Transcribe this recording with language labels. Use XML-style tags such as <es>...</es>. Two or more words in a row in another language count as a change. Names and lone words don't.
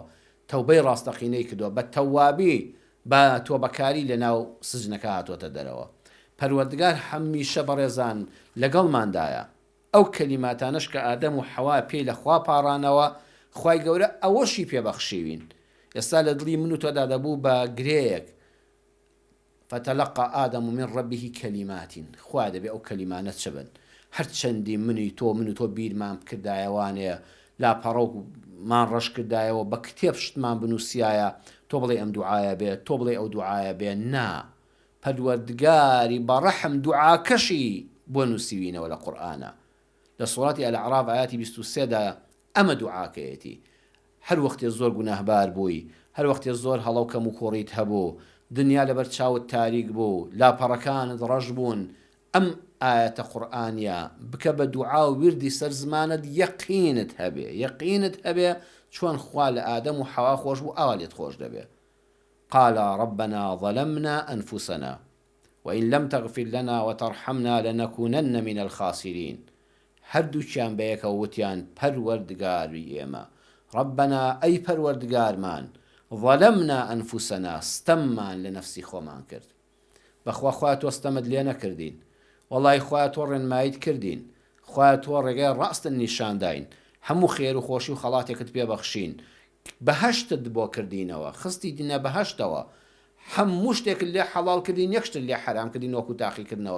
<ckb>تەوبەی ڕاستەقینەی کردووە، بە تەوابی بە تۆبەکاری لە ناو سجنەکە هاتوۆتە دەرەوە. پەروەردگار هەمیشە بەڕێزان لەگەڵماندایە. ئەو کەلیماتانش کە ئادەم و حەوا پێی لە خوا پاڕانەوە، خوای گەورە ئەوەشی پێبەخشیوین. ئێستا لە دڵی من و تۆدا دەبوو بە گرەیەک،</ckb> <ar>فتلقى آدم من ربه كلمات</ar> <ckb>خوا دەبێ ئەو کەلیمانە چ بن. هەرچەندی من و تۆ بیرمان کردایەوانەیە، لاپەڕەومان ڕەش کردایەوە، بە کتێب شتمان بنووسایە، تۆ بڵێ ئەم دوعایە بێ، تۆ بڵێ ئەو دوعایە بێ. نا، پەروەردگاری بەڕەحم دوعاکەشی بۆ نووسیوینەوە لە قورئانە. لە سوڕاتی ئەلعەراف ئاەتی 23دا ئەمە دوعاکەیەتی. هەر وەختێ زۆر گوناهبار بووی، هەر وەختێ زۆر هەڵەو کەم و کوڕیت هەبوو، دنیا لەبەر چاوت تاریک بوو، لاپەڕەکانت ڕەش بوون، ئەم ئاەتە قورئانیە بکە بە دوعا و وردی سەر زمانت، یەقینت هەبێ چۆن خوا لە ئادەم و حەوا خۆش بوو، ئاوا لێت خۆش دەبێ.</ckb> <ar>قال ربنا ظلمنا أنفسنا وإن لم تغفر لنا وترحمنا لنكونن من الخاسرين.</ar> <ckb>هەردووچیان بەیەکە وتیان پەروەردگاری ئێمە، ربنا ئەی پەروەردگارمان،</ckb> <ar>ظلمنا أنفسنا</ar> <ckb>ستەممان لە نەفسی خۆمان کرد. بەخوا خوا تۆ ستەمت لێ نەکردین، وەڵای خوا تۆ ڕێنماییت کردین، خوا تۆ ڕێگای ڕاستن نیشانداین، هەموو خێر و خۆشی و خەڵاتێکت پێبەخشین، بەهەشتت بۆ کردینەوە، خستی دینە بەهەشتەوە، هەموو شتێک لێ حەڵال کردین، یەکشتر لێ حرام کردین وەکو تاقیکردنەوە.</ckb>